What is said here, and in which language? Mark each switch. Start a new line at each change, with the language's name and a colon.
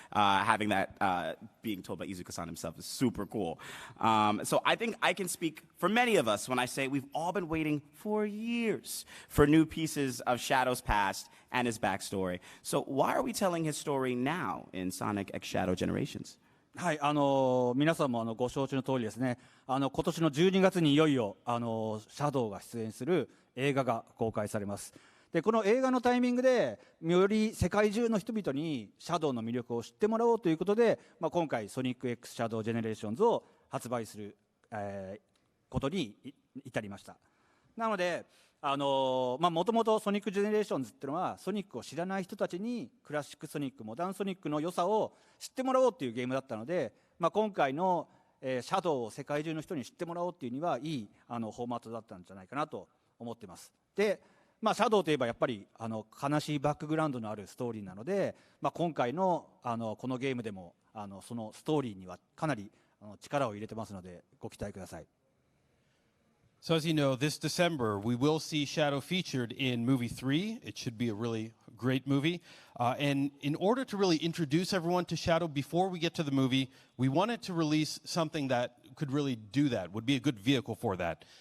English: Having that being told by Izuka-san himself is super cool. So I think I can speak for many of us when I say we've all been waiting for years for new pieces of Shadow's past and his backstory. So why are we telling his story now in Sonic X Shadow Generations?
Japanese: はい、皆さんもご承知の通りですね、今年の12月にいよいよシャドウが出演する映画が公開されます。でこの映画のタイミングでより世界中の人々にシャドウの魅力を知ってもらおうということで、今回ソニック X シャドウジェネレーションズを発売する、ことに至りました。なのでもともとソニックジェネレーションズっていうのはソニックを知らない人たちにクラシックソニック、モダンソニックの良さを知ってもらおうっていうゲームだったので、今回の、シャドウを世界中の人に知ってもらおうっていうにはいいフォーマットだったんじゃないかなと思ってます。でシャドウといえばやっぱり悲しいバックグラウンドのあるストーリーなので、今回のこのゲームでもそのストーリーにはかなり力を入れてますのでご期待ください。
English: So as you know, this December we will see Shadow featured in movie 3. It should be a really great movie. And in order to really introduce everyone to Shadow before we get to the movie, we wanted to release something that could really do that, would be a good vehicle for that.